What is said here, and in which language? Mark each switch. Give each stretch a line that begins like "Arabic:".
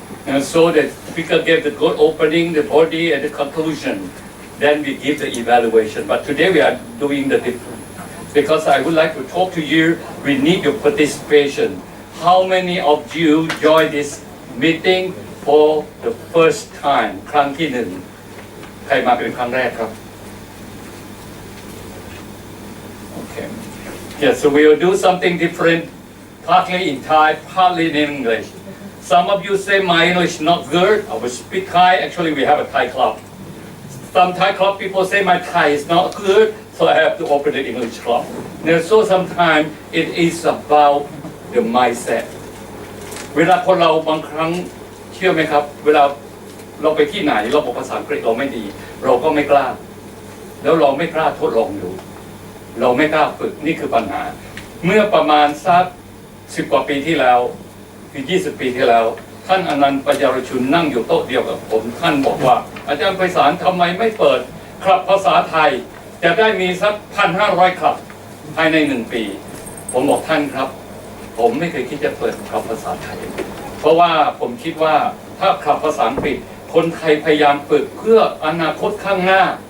English: And so the speaker gave the good opening, the body, and the conclusion. Then we give the evaluation. But today we are doing the different. Because I would like to talk to you, we need your participation. How many of you joined this meeting for the first time?
Thai: ครั้งที่หนึ่ง ใครมาเป็นครั้งแรกครับ Okay.
English: Yeah, so we will do something different, partly in Thai, partly in English. Some of you say my English not good. I will speak Thai. Actually, we have a Thai club. Some Thai club people say my Thai is not good, so I have to open the English club. And so sometimes it is about the mindset.
Thai: เวลาคนเราบางครั้งเชื่อไหมครับ เวลาเราไปที่ไหนเราบอกภาษาอังกฤษเราไม่ดี เราก็ไม่กล้า แล้วเราไม่กล้าทดลองดู เราไม่กล้าฝึกนี่คือปัญหา เมื่อประมาณสัก10 กว่าปีที่แล้วคือ20 ปีที่แล้ว ท่านอนันต์ปัญญารชุนนั่งอยู่โต๊ะเดียวกับผมท่านบอกว่าอาจารย์ไพศาลทำไมไม่เปิดคลับภาษาไทยจะได้มีสัก 1,500 คลับภายใน1 ปี ผมบอกท่านครับ ผมไม่เคยคิดจะเปิดคลับภาษาไทย เพราะว่าผมคิดว่าถ้าคลับภาษาอังกฤษคนไทยพยายามฝึกเพื่ออนาคตข้างหน้า